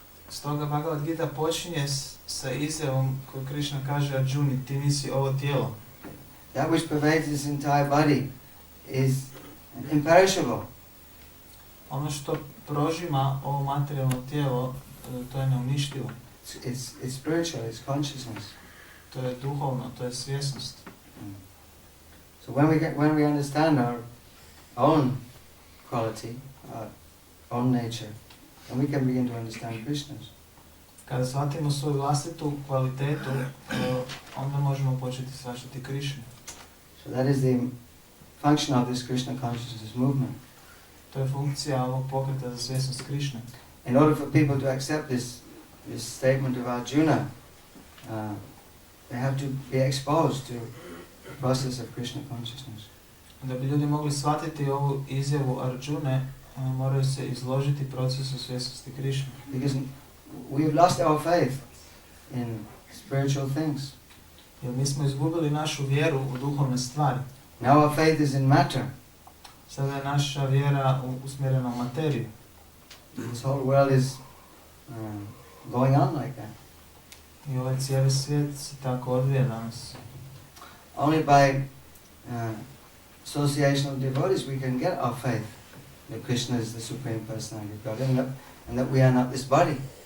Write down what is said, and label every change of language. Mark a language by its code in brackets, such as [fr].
[hr] Stoga Bhagavad Gita počinje sa izjavom koju Krishna kaže Arjuni, ti nisi ovo tijelo. [en] That which pervades this entire body is imperishable. [hr] Ono što prožima ovo materijalno tijelo, to je neuništivo. [en] It's spiritual, it's consciousness. [hr] To je duhovno, to je svjesnost. [en] So when we understand our own quality, our own nature, then we can begin to understand Krishna's. [hr] Kada shvatimo svoju vlastitu kvalitetu, onda možemo početi shvaćati Krishnu. [en] So that is the function of this Krishna consciousness movement. [hr] To je funkcija ovog pokreta za svjesnost Krishne. [en] In order for people to accept this statement of Arjuna, they have to be exposed to the process of Krishna consciousness. [hr] Da bi ljudi mogli shvatiti ovu izjavu Arjune, moraju se izložiti procesu svjesnosti Krishne. [en] Because we have lost our faith in spiritual things. [hr] Jer mi smo izgubili našu vjeru u duhovne stvari. [en] Now our faith is in matter. [hr] Sada je naša vjera usmjerena u materiju. [en] This whole world is going on like that. [hr] I ovaj cijeli svijet se tako odvija danas. [en] Only by association of devotees we can get our faith that Krishna is the Supreme Personality of God and that we are not this body.